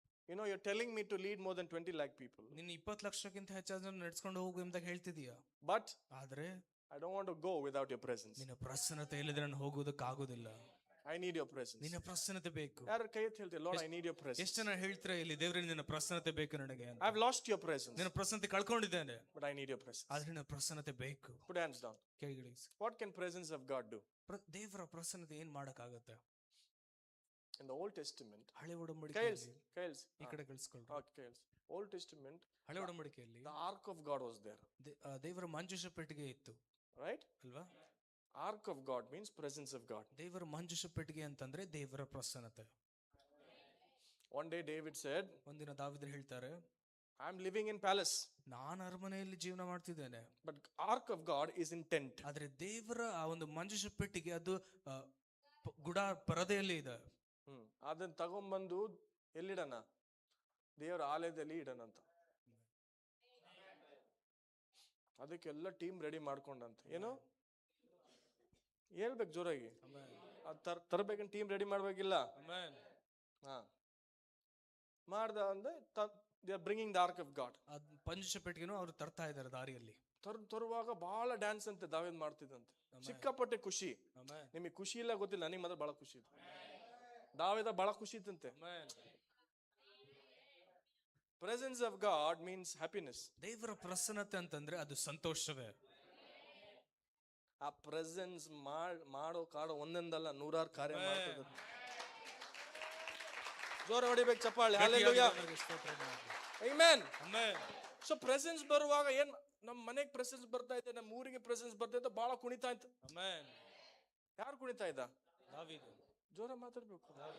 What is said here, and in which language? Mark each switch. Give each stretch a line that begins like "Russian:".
English: You know, you're telling me to lead more than 20 lakh people.
Kannada: ನೀನು 20 ಲಕ್ಷಕ್ಕಿಂತ ಹೆಚ್ಚಾದ ಜನ ನಡೆಸ್ಕೊಂಡು ಹೋಗು ಅಂತ ಹೇಳ್ತಿದೀಯ.
English: But
Kannada: ಆದ್ರೆ
English: I don't want to go without your presence.
Kannada: ನಿನ್ನ ಪ್ರಸನ್ನತೆ ಇಲ್ಲದ್ರೆ ನಾನು ಹೋಗೋದಕ್ಕಾಗೋದಿಲ್ಲ.
English: I need your presence.
Kannada: ನಿನ್ನ ಪ್ರಸನ್ನತೆ ಬೇಕು. ಯಾರು ಕೈ ಎತ್ತಿ ಹೇಳ್ತೀವಿ,
English: Lord, I need your presence.
Kannada: ಎಷ್ಟು ಜನ ಹೇಳ್ತೀರಾ ಇಲ್ಲಿ, ದೇವರೇ ನಿನ್ನ ಪ್ರಸನ್ನತೆ ಬೇಕು ನನಗೆ ಅಂತ.
English: I've lost your presence,
Kannada: ನಿನ್ನ ಪ್ರಸನ್ನತೆ ಕಳ್ಕೊಂಡಿದ್ದೇನೆ,
English: but I need your presence.
Kannada: ಆದ್ರೆ ನಿನ್ನ ಪ್ರಸನ್ನತೆ ಬೇಕು.
English: Put your hands down.
Kannada: ಕೆಳಗಿಳಿಸಿ.
English: What can presence of God do?
Kannada: ದೇವರ ಪ್ರಸನ್ನತೆ ಏನ್ ಮಾಡಕ್ಕಾಗತ್ತೆ?
English: In the Old Testament,
Kannada: ಹಳೆ ಒಡಂಬಡಿಕೆಯಲ್ಲಿ
English: Kyles,
Kannada: ಈ ಕಡೆ ಕಳಿಸ್ಕೊಳ್ರಿ.
English: Kyles. Old Testament,
Kannada: ಹಳೆ ಒಡಂಬಡಿಕೆಯಲ್ಲಿ
English: the Ark of God was there,
Kannada: ದೇವರ ಮಂಜೂಷ ಪೆಟ್ಟಿಗೆ ಇತ್ತು
English: right?
Kannada: ಅಲ್ವಾ?
English: Ark of God means presence of God.
Kannada: ದೇವರ ಮಂಜೂಷ ಪೆಟ್ಟಿಗೆ ಅಂತಂದ್ರೆ ದೇವರ ಪ್ರಸನ್ನತೆ.
English: One day David said,
Kannada: ಒಂದಿನ ದಾವೀದರು ಹೇಳ್ತಾರೆ,
English: I'm living in palace,
Kannada: ನಾನು ಅರಮನೆಯಲ್ಲಿ ಜೀವನ ಮಾಡ್ತಿದ್ದೇನೆ,
English: but Ark of God is in tent.
Kannada: ಆದ್ರೆ ದೇವರ ಆ ಒಂದು ಮಂಜೂಷ ಪೆಟ್ಟಿಗೆ ಅದು ಗುಡ ಪರದೆಯಲ್ಲಿ ಇದೆ. ಅದನ್ನ ತಗೊಂಡ್ಬಂದು ಎಲ್ಲಿಡಣ? ದೇವರ ಆಲಯದಲ್ಲಿ ಇಡಣ ಅಂತ. ಅದಕ್ಕೆಲ್ಲ ಟೀಮ್ ರೆಡಿ ಮಾಡ್ಕೊಂಡಂತೆ. ಏನು ಹೇಳ್ಬೇಕು ಜೋರಾಗಿ, ತರಬೇಕಂತ ಟೀಮ್ ರೆಡಿ ಮಾಡ್ಬೇಕಿಲ್ಲ. ಹಾ ಮಾಡ್ದ ಅಂದ್ರೆ
English: They are bringing the ark of God.
Kannada: ಮಂಜೂಷ ಪೆಟ್ಟಿಗೆನೂ ಅವ್ರು ತರ್ತಾ ಇದ್ದಾರೆ ದಾರಿಯಲ್ಲಿ. ತರುವಾಗ ಬಹಳ ಡ್ಯಾನ್ಸ್ ಅಂತೆ ದಾವೀದ್ ಮಾಡ್ತಿದ್ದಂತೆ. ಸಿಕ್ಕಾಪಟ್ಟೆ ಖುಷಿ. ನಿಮಗೆ ಖುಷಿ ಇಲ್ಲ ಗೊತ್ತಿಲ್ಲ, ನನಗೆ ಮಾತ್ರ ಬಹಳ ಖುಷಿ ಇತ್ತು. ದಾವೀದ ಬಹಳ ಖುಷಿ ಇತ್ತಂತೆ.
English: Presence of God means happiness.
Kannada: ದೇವರ ಪ್ರಸನ್ನತೆ ಅಂತಂದ್ರೆ ಅದು ಸಂತೋಷವೇ. ಆ ಪ್ರೆಸೆನ್ಸ್ ಮಾಡೋ ಒಂದೊಂದಲ್ಲ ನೂರಾರು ಕಾರ್ಯ ಮಾಡ್ತದೆ. ಜೋರ ಹೊಡಿಬೇಕು ಚಪ್ಪಾಳೆ. Hallelujah, amen. ಸೊ ಪ್ರೆಸೆನ್ಸ್ ಬರುವಾಗ ಏನ್, ನಮ್ಮ ಮನೆಗೆ ಪ್ರೆಸೆನ್ಸ್ ಬರ್ತಾ ಇದೆ, ನಮ್ಮ ಊರಿಗೆ ಪ್ರೆಸೆನ್ಸ್ ಬರ್ತಾ ಇದೆ, ಬಹಳ ಕುಣಿತಾ ಇತ್ತು. ಯಾರು ಕುಣಿತಾ ಇದ್ದ? ಜೋರ ಮಾತಾಡ್ಬೇಕು.